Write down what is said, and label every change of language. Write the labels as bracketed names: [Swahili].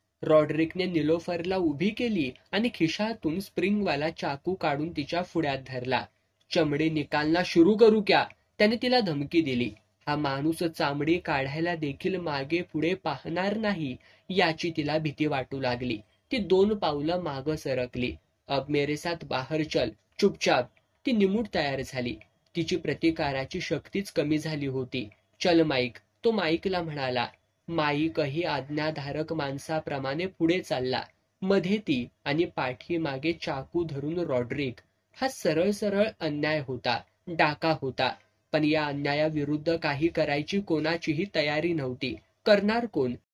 [Marathi] रॉड्रिकने निलोफरला उभी केली आणि खिशातून स्प्रिंगवाला चाकू काढून तिच्या फुड्यात धरला. [Hindi] चमडी निकालना शुरू करू क्या, [Marathi] त्याने तिला धमकी दिली. हा माणूस चामडी काढायला देखील मागे पुढे पाहणार नाही याची तिला भीती वाटू लागली. ती 2 पावलं मागं सरकली. [Hindi] अब मेरे साथ बाहर चल, चुपचाप. [Marathi] ती निमूट तयार झाली. तिची प्रतिकाराची शक्तीच कमी झाली होती. [Hindi] चल माईक, [Marathi] तो माईकला म्हणाला. माईकही आज्ञाधारक माणसाप्रमाणे पुढे चालला. मध्ये ती आणि पाठीमागे चाकू धरून रॉड्रिक. हा सरळ सरळ अन्याय होता, डाका होता, पण या अन्यायाविरुद्ध काही करायची कोणाचीही तयारी नव्हती. करणार कोण?